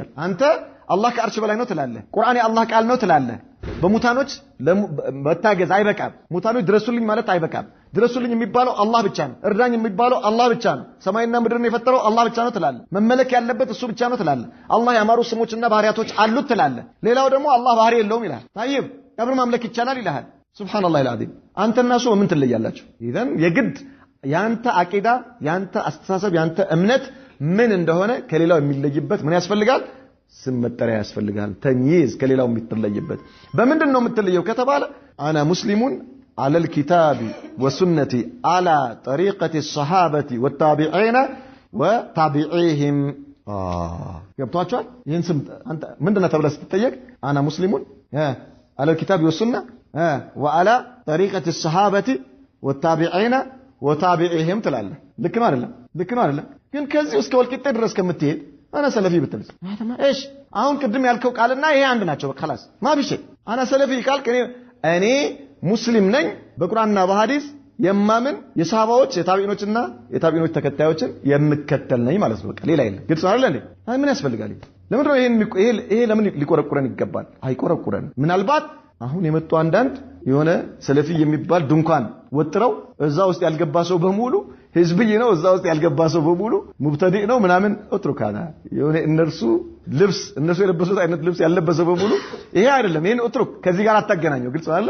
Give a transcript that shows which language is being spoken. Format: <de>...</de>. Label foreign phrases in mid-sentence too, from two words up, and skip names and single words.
<am>አንተ አላህ ከአርሽ በላይ ነው ትላለህ፣ ቁርአን የአላህ ቃል ነው ትላለህ። በሙታኖች መታገዝ አይበቃም። ሙታኖች ድረሱልኝ ማለት አይበቃም። ድረሱልኝ የሚባለው አላህ ብቻ ነው። እርዳኝ የሚባለው አላህ ብቻ ነው። ሰማይና ምድርን የፈጠረው አላህ ብቻ ነው ትላለህ። መመለክ ያለበት እሱ ብቻ ነው ትላለህ። አላህ ያማሩ ስሞችና ባህሪያቶች አሉት ትላለህ። ሌላው ደግሞ አላህ ባህሪ የለውም ይላል። طيب ቀብር ማምለክ ይቻላል ይላል።</am> <ar>سبحان الله العظيم</ar> <am>አንተና እሱ ምን ትለያላችሁ? ኢዘን የግድ ያንተ አቂዳ ያንተ አስተሳሰብ ያንተ እምነት ምን እንደሆነ ከሌላው የሚለይበት ምን ያስፈልጋል? ስም መጠሪያ ያስፈልጋል። ተምይዝ ከሌላው የሚትለይበት በምንድን ነው የምትለየው ከተባለ</am> <ar>أنا مسلمون على الكتاب والسنة على طريقة الصحابة والتابعين وتابعيهم</ar> <am>ገብቷችኋል? ይሄን ስም አንተ ምንድነው ተብለህ ስትጠየቅ</am> <ar>أنا مسلمون على الكتاب والسنة وعلى طريقة الصحابة والتابعين وتابعيهم</ar> <am>ትላለህ። ልክ ነው አይደለም? ልክ ነው አይደለም? ግን ከዚህ እስከ ወልቂጤ ድረስ ከምትሄድ</am> <ar>أنا سلفي</ar> <am>ብትልስ እሺ አሁን ቅድም ያልከው ቃልና ይሄ አንድ ናቸው በቃ</am> <ar>خلاص ما بشيء انا</ar> <am>ሰለፊ ካልክ እኔ ሙስሊም ነኝ በቁርአንና በሐዲስ የማምን የሰሃባዎች የታቢዒኖችና የታቢዒኖች ተከታዮችን የምከተል ነኝ ማለት ነው። በቃ ሌላ የለም። ግልጽ አይደል እንዴ? አይ ምን ያስፈልጋል? ለምን ነው ይሄ ለምን ሊቆረቁረን ይገባል? አይቆረቁረን። ምናልባት አሁን የመጡ አንዳንድ የሆነ ሰለፊ የሚባል ድንኳን ወጥረው እዛ ውስጥ ያልገባ ሰው በሙሉ ህዝብይ ነው፣ እዛ ውስጥ ያልገባ ሰው በሙሉ ሙብተዲዕ ነው ምናምን እጥሩካና የሆነ እነሱ የለበሱት አይነት ልብስ ያለበሰ በሙሉ ይሄ አይደለም። ይሄን እጥሩክ ከዚህ ጋር አታገናኘው። ግልጽ አይደል?</am>